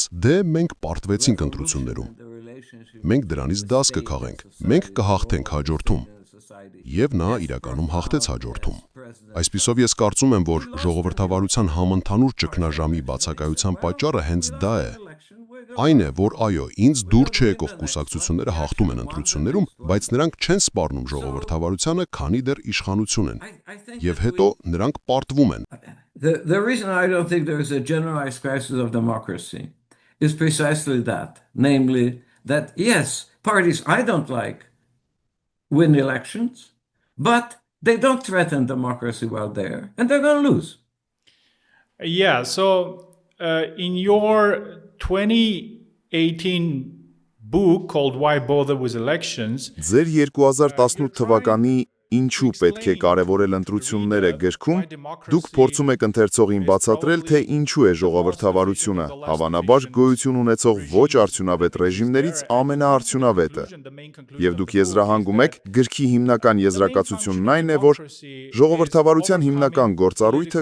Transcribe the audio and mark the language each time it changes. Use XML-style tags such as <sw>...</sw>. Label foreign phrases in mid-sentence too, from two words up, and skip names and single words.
<hy>«Դե մենք պարտվեցինք ընտրություններում։ Մենք դրանից դաս կքաղենք, մենք կհաղթենք հաջորդում»։ Եվ նա իրականում հաղթեց հաջորդում։ Այսպիսով ես կարծում եմ, որ ժողովրդավարության համընդհանուր ճգնաժամի բացակայության պատճառը հենց դա է։ Այն է, որ այո, ինձ դուր չեկող կուսակցությունները հաղթում են ընտրություններում, բայց նրանք չեն սպառնում ժողովրդավարությանը, քանի դեռ իշխանություն են։ Եվ հետո նրանք պարտվում են։</hy> <en>The reason I don't think there is a generalized crisis of democracy is precisely that, namely that yes, parties I don't like win elections, but they don't threaten democracy while there, and they're going to lose. Yeah, so in your 2018 book called Why Bother with Elections,</en> <hy>Ձեր 2018 թվականի «Ինչու պետք է կարևորել ընտրությունները» գրքում դուք փորձում եք ընթերցողին բացատրել, թե ինչու է ժողովրդավարությունը, հավանաբար գոյություն ունեցող ոչ արդյունավետ ռեժիմներից ամենաարդյունավետը։ Եվ դուք եզրահանգում եք, գրքի հիմնական եզրակացությունն այն է, որ ժողովրդավարության հիմնական գործառույթը</hy>